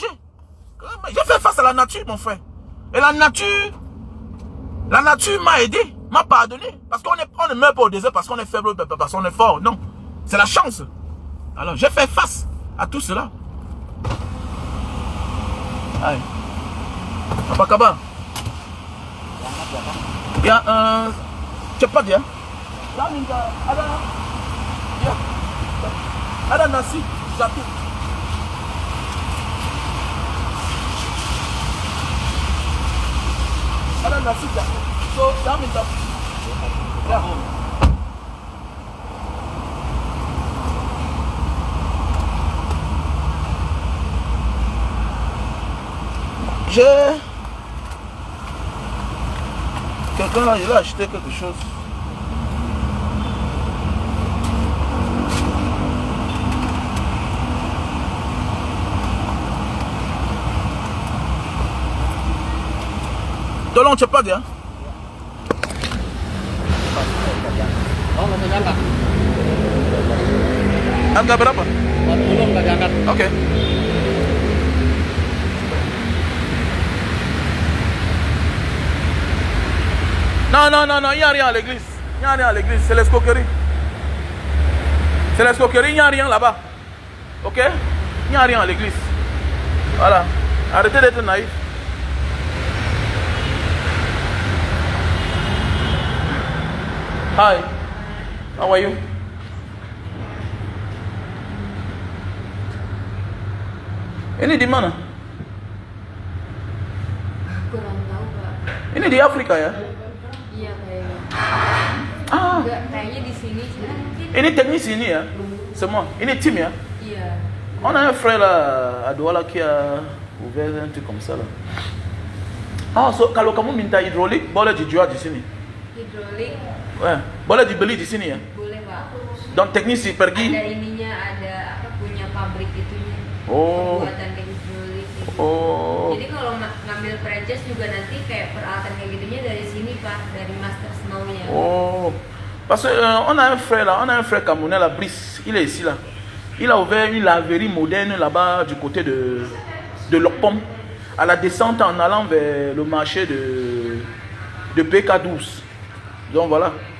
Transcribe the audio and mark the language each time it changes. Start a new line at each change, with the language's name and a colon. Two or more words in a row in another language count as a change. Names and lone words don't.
French: J'ai fait face à la nature, mon frère. Et la nature m'a aidé, m'a pardonné. Parce qu'on ne meurt pas au désert parce qu'on est faible, parce qu'on est fort. Non. C'est la chance. Alors, j'ai fait face à tout cela. Aïe.
Indonesian: Apa kabar? Ya, cepat ya. Saya minta ada nasi satu. Ada nasi satu. So, saya minta. Ya.
French: Quelqu'un là, il a acheté quelque chose.
Indonesian: Tolong cepat ya. Harga berapa? 40 nggak diangkat. Oke.
French: Non, il n'y a rien à l'église. Il n'y a rien à l'église, c'est l'escroquerie. C'est l'escroquerie, il n'y a rien là-bas. Ok? Il n'y a rien à l'église. Voilà. Arrêtez d'être naïf.
English: Hi. How are you?
Indonesian: Ini di mana? Kurang tahu, Pak. Ini di Afrika ya? Iya kayaknya. Ah. Enggak, kayaknya di sini sih. Ini teknis ini ya? Semua. Ini tim ya? Iya.
French: On a un frère là, à Douala qui a ouvert un truc comme ça là.
Indonesian: Ah, so, kalau kamu minta hidrolik, boleh dijual di sini. Hidrolik? Ouais. Boleh dibeli di sini ya? Boleh, Pak. Donc teknisi pergi. Ada ininya, ada apa punya pabrik itunya. Oh. Pembuatan kayak hidrolik gitu. Oh. Jadi kalau ngambil franchise juga nanti kayak peralatan kayak gitunya dari sini, Pak, dari Master Snow-nya. Oh.
French: Parce que on a un frère là, on a un frère camerounais là, Brice, il est ici là. Il a ouvert une laverie moderne là-bas du côté de Lopom, à la descente en allant vers le marché de PK12. Donc voilà.